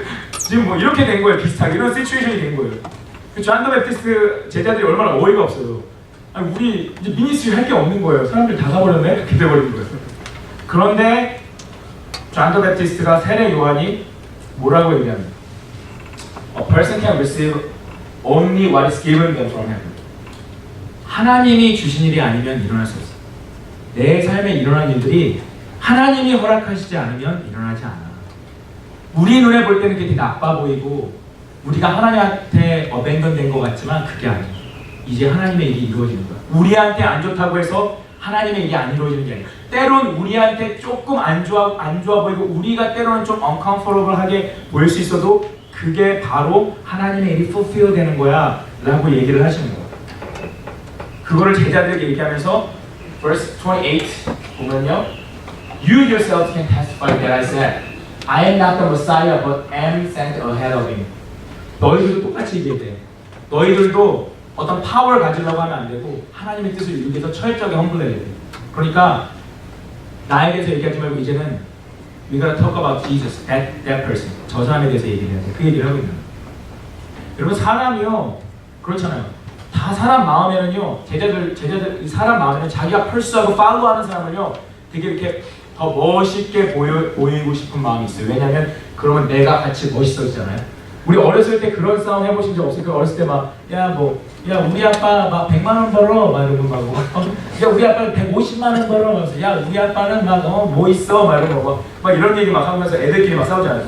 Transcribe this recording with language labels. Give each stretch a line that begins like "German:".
Korean: 지금 뭐 이렇게 된 거예요. 비슷하게 이런 시츄에이션이 된 거예요. 존 더 베프티스트 제자들이 얼마나 어이가 없어요. 아니 우리 이제 미니스트리 할 게 없는 거예요. 사람들 다 가버렸네? 이렇게 돼버린 거예요. 그런데 존 더 베프티스트가 세례 요한이 뭐라고 얘기합니까?
English: A person can receive only what is given them from heaven.
Korean: 하나님이 주신 일이 아니면 일어날 수 없어. 내 삶에 일어난 일들이 하나님이 허락하시지 않으면 일어나지 않아. 우리 눈에 볼 때는 그게 나빠 보이고 우리가 하나님한테 어벤던된 것 같지만 그게 아니야. 이제 하나님의 일이 이루어지는 거야. 우리한테 안 좋다고 해서 하나님의 일이 안 이루어지는 게 아니야. 때론 우리한테 조금 안 좋아 보이고 우리가 때로는 좀 uncomfortable하게 보일 수 있어도 그게 바로 하나님의 일이 fulfill 되는 거야 라고 얘기를 하시는 거야. 그거를 제자들에게 얘기하면서
English: verse 28 보면요, You yourselves can testify that I said I am not the Messiah but am sent ahead of him.
Korean: 너희들도 똑같이 얘기해야 돼. 너희들도 어떤 파워를 가지려고 하면 안 되고 하나님의 뜻을 이루기 위해서 철저하게 험블해야 돼. 그러니까 나에 대해서 얘기하지 말고 이제는
English: we gotta talk about Jesus, that person.
Korean: 저 사람에 대해서 얘기해야 돼. 그 얘기를 하고 있는 거예요. 여러분 사람이요 그렇잖아요. 다 사람 마음에는요 제자들 사람 마음에는 자기가 펄스하고 팔로우하는 사람을요 되게 이렇게 더 멋있게 보이고 싶은 마음이 있어요. 왜냐하면 그러면 내가 같이 멋있어지잖아요. 우리 어렸을 때 그런 싸움 해보신 적 없어요? 그 어렸을 때 막 우리 아빠 막 100만 원 벌어 막 이러고 막 야 우리 아빠는 150만 원 벌어 막 야 우리 아빠는 막 뭐 있어 막 이러고 막 이런 얘기 막 하면서 애들끼리 막 싸우잖아요.